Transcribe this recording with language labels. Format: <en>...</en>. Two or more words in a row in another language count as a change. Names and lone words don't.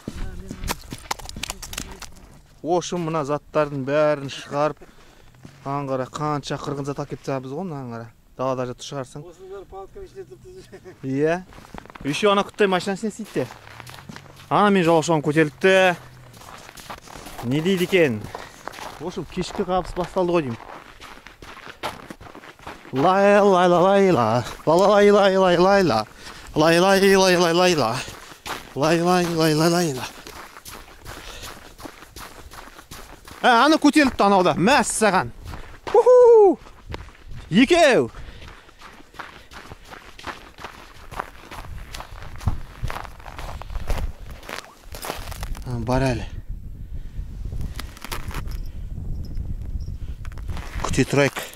<kk>Ошым мына заттардың бәрін шығарып, аңғара қанша қырғын зат әкеп тастаппыз ғой, аңғара. Далада жатып шығарсаң. Осының бәрі палатканың ішінде тұрды. Иә. Еще ана құттай машинасына істейді. Ана мен жолаушыған көтерілді. Не дейді екен? Ошым кешкі қабыс басталды ғой деймін. Лай-лай-лай-лай-ла. Лай-лай-лай-лай-лай-ла. Лай-лай-лай-лай-лай-ла. Лай-лай-лай-лай-лай-ла. Аны көтеріліпті анауда. Мәссаған. Уху! Екеу! Бар әлі. Күте тұрайық.</kk>